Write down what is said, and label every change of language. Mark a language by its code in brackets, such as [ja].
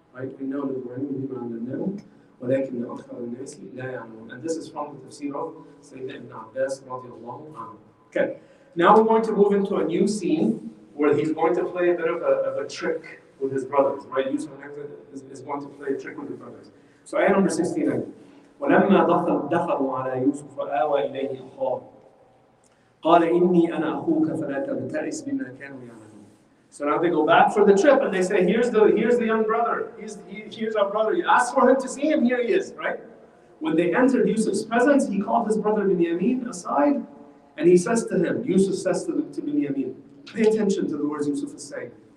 [en] Right? [ar] إِنَّهُ لَذُو عِلْمٍ لِمَا عَلَّمْنَاهُ وَلَكِنَّ أَكْثَرَ النَّاسِ لَا يَعْلَمُونَ. [en] And this is from the tafsir of Sayyidina Ibn Abbas radiallahu anhu. Okay. Now we're going to move into a new scene where he's going to play a bit of a trick with his brothers, right? Yusuf is going to play a trick with his brothers. So ayah number 69. [ar] ولما دخلوا على يوسف آوى إليه أخاه قال إني أنا أخوك فلا تبتئس بما كانوا يعملون. [en] So now they go back for the trip and they say, here's the young brother. Here's our brother. You asked for him to see him, here he is, right? When they entered Yusuf's presence, he called his brother Binyamin aside and he says to him, Yusuf says to Binyamin, pay attention to the words Yusuf is saying.